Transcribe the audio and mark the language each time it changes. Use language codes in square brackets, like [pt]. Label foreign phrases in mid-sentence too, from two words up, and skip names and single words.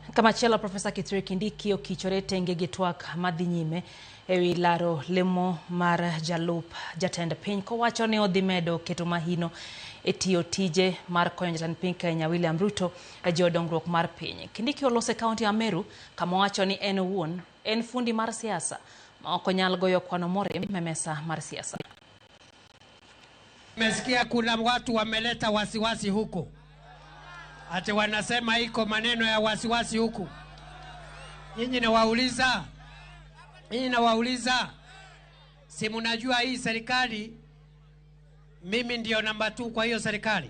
[luo] Kamachielo Profesa Kithure Kindiki okichorete ngege twak madhi nyime ewi laro lemo mar jalup jatend piny kowacho ni odhi medo keto mahino e tiyo tije mar konyo jatend piny Kenya William Ruto e jiwo dongruok mar piny. Kindiki olose kaunti ya Meru kama wacho ni en owuon en fundi mar siasa ma ok onyal goyo kwano more memesa mar siasa. [sw] Nimesikia kuna watu wameleta wasiwasi huko. Ati wanasema iko maneno ya wasiwasi huku. Nyinyi nawauliza, si mnajua hii serikali mimi ndio namba 2 kwa hiyo serikali?